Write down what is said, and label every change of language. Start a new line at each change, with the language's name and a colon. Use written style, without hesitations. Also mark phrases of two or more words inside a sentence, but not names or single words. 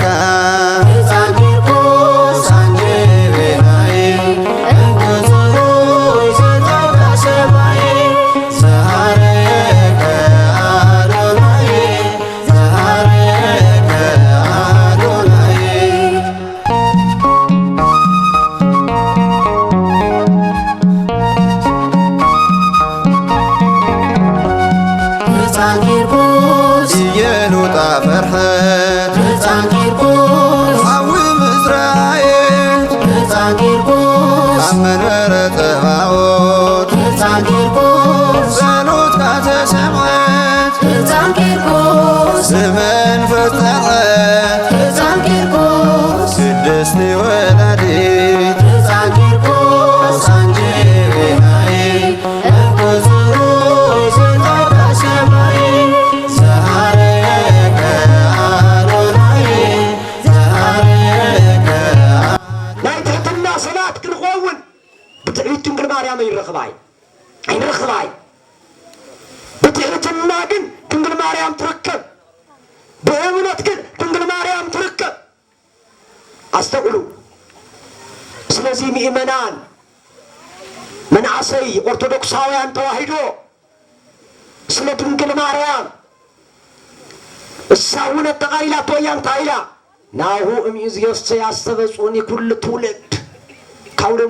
Tigrinya: ሕፃን ቂርቆስ አንጀቤናይ እንቁጽሩይ ሰጠውካ ሰማይ ዘሃረከ አዶናይ ዘሃረከ አዶናይ ሕፃን ቂርቆስ እየሉጣ ፈርሐት ሕፃን ቂርቆስ ዓዊ ምዝራየት ሕፃን ቂርቆስ ኣብ መንበረ ጸባዖት ሕፃን ቂርቆስ ጸሎትካ ተሰምዐት ሕፃን ቂርቆስ ብመንፈስ ጸንዐት ሕፃን ቂርቆስ ቅድስቲ ወላዲት ሕፃን ቂርቆስ አንጀቤናይ እንቁጽሩይ ሰጠውካ ሰማይ ዘሃረከ አዶናይ ዘሃረከ ናይ ትሕትና ሰባት ክንኸውን ብትዕቢት ድንግል ማርያም ይረክባይ አይረክባይ በትህትና ግን ድንግል ማርያም ትረከብ በእምነት ግን ድንግል ማርያም ትረከብ አስተውሉ ስለዚህ ምእመናን መናእሰይ ኦርቶዶክሳውያን ተዋሂዶ ስለ ድንግል ማርያም እሳውነት ተቃሊላ ተወያን ታይላ
Geez: ናሁ እምይእዜሰ ያስተበጽኡኒ ኩሉ ትውልድ
Tigrinya: ካውሎም